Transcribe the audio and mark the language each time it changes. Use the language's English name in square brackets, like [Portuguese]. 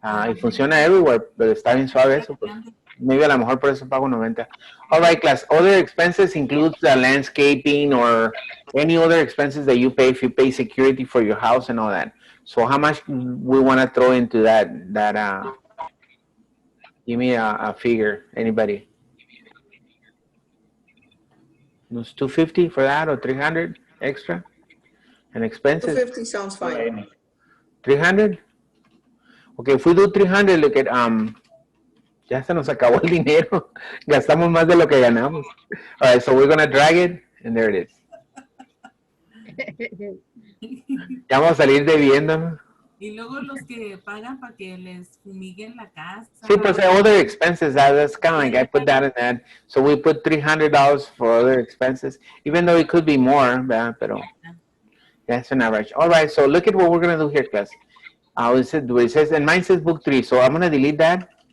[Spanish] Y funciona [English] everywhere, [Spanish] pero está bien suave eso, pues. [English] Maybe [Spanish] a lo mejor por eso pago 90. [English] All right, class. Other expenses includes the landscaping or any other expenses that you pay if you pay security for your house and all that. So how much we want to throw into that? Give me a figure. Anybody? It's 250 for that or 300 extra? And expenses? 250 sounds fine. 300? Okay, if we do 300, look at [Spanish] ya se nos acabó el dinero. Gastamos más de lo que ganamos. [English] All right, so we're going to drag it, and there it is. [Spanish] Ya vamos a salir debiendo, ¿no? Y luego los que pagan para que les fumiguen la casa. [English] Sí, pues other expenses, that's kind of like I put that in that. So we put $300 for other expenses, even though it could be more, pero that's an average. All right, so look at what we're going to do here, class. It says, and mine says book 3, so I'm going to delete that.